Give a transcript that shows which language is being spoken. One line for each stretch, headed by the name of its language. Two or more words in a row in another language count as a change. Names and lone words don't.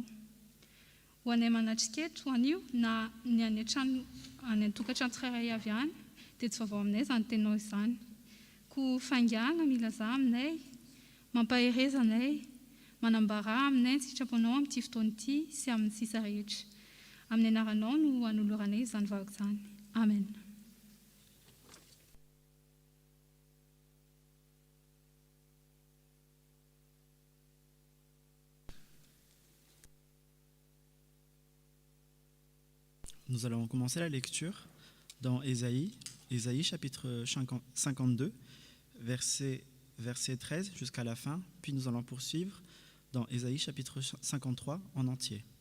Malagasy: Ho anay manatriketo ho an'io na ny any an-tokantrano tsirairay avy any dia tsy vaovao aminay izany teninao izany. Ko faingana milaza aminay, mampaherezanay, manambara aminay ny sitraponao amin'ity fotoana ity sy amin'ny sisa rehetra. Amin'ny anaranao no hanoloranay izany vavaka izany. Amen.
French: Nous allons commencer la lecture dans Ésaïe chapitre 52, verset 13 jusqu'à la fin, puis nous allons poursuivre dans Ésaïe chapitre 53 en entier.